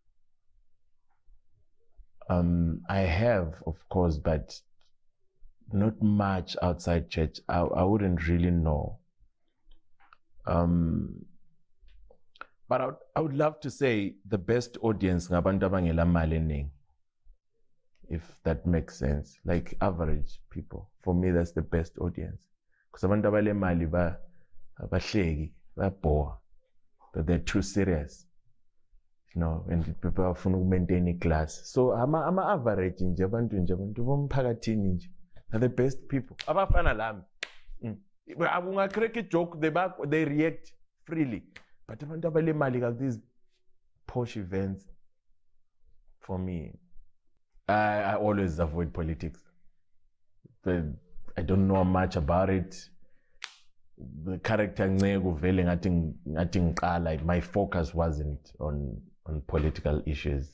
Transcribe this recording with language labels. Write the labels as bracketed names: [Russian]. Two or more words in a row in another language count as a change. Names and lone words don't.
[English] I have, of course, but not much outside church. I wouldn't really know. But I would love to say the best audience [North Ndebele] ngabantu abangela mali eningi. [English] If that makes sense, like average people. For me, that's the best audience. [North Ndebele] Because abantu abale mali bahleki, [English] bore, but they're too serious. You know, and people are to maintain a class. So I'm average [North Ndebele] nje abantu bomphakathini nje. [English] They're the best people. [North Ndebele] Abafana lami. [English] Abunga crack a joke, they react freely. But [North Ndebele] abantu abale mali [English] like these posh events, for me, I always avoid politics. But I don't know much about it. The character Nceku Vele like my focus wasn't on political issues.